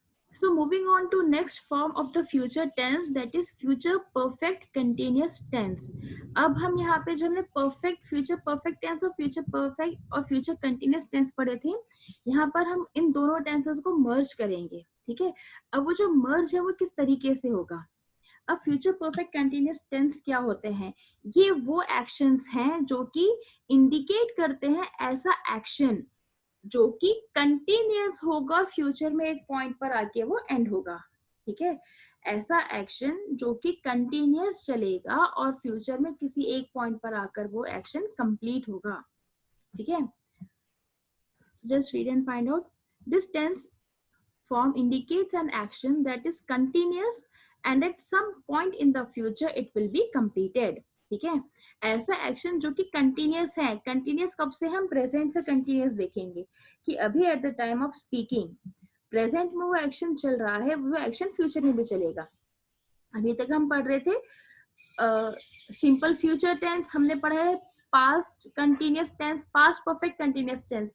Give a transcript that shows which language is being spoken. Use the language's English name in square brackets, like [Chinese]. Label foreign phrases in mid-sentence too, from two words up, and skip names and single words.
[English] So moving on to next form of the future tense, that is future perfect continuous tense. [Hindi] अब हम यहाँ पे जो हमने [English] perfect, future perfect tense [Hindi] और [English] future perfect [Hindi] और [English] future continuous tense [Hindi] पढ़े थे, यहाँ पर हम इन दोनों tenses को merge करेंगे. ठीक है. अब वो जो merge है वो किस तरीके से होगा? अब [English] future perfect continuous tense [Hindi] क्या होते हैं? ये वो एक्शंस हैं जो कि इंडिकेट करते हैं ऐसा एक्शन जो कि कंटिन्यूअस होगा, फ्यूचर में एक पॉइंट पर आके वो एंड होगा. ठीक है. ऐसा एक्शन जो कि कंटिन्यूअस चलेगा और फ्यूचर में किसी एक पॉइंट पर आकर वो एक्शन कंप्लीट होगा. ठीक है. [English] So just read and find out. This tense form indicates an action that is continuous and at some point in the future it will be completed. [Hindi] ठीक है. ऐसा एक्शन जो कि कंटिन्यूस है. कंटिन्यूस कब से? हम प्रेजेंट से कंटिन्यूस देखेंगे कि अभी [English] at the time of speaking [Hindi] प्रेजेंट में वो एक्शन चल रहा है, वो एक्शन फ्यूचर में भी चलेगा. अभी तक हम पढ़ रहे थे [English] simple future tense, [Hindi] हमने पढ़ा है [English] past continuous tense, past perfect continuous tense.